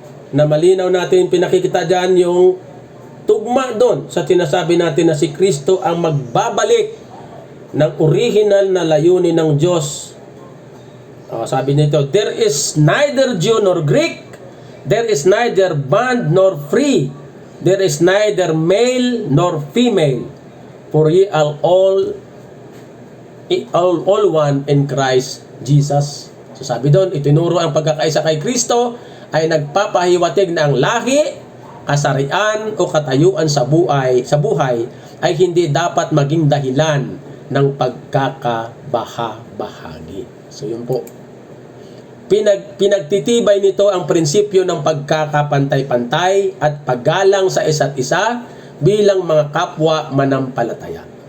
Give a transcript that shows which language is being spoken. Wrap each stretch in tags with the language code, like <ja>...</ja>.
<tl>Na malinaw natin pinakikita diyan yung tugma doon sa sinasabi natin na si Kristo ang magbabalik ng original na layunin ng Diyos. Sabi nito,</tl> <en>there is neither Jew nor Greek, there is neither bond nor free, there is neither male nor female, for ye are all one in Christ Jesus.</en> <tl>So sabi doon, itinuro ang pagkakaisa kay Kristo ay nagpapahiwatig na ang lahi, kasarian o katayuan sa buhay ay hindi dapat maging dahilan ng pagkakabaha-bahagi. So yun po. Pinagtitibay nito ang prinsipyo ng pagkakapantay-pantay at paggalang sa isa't isa bilang mga kapwa manampalataya.</tl>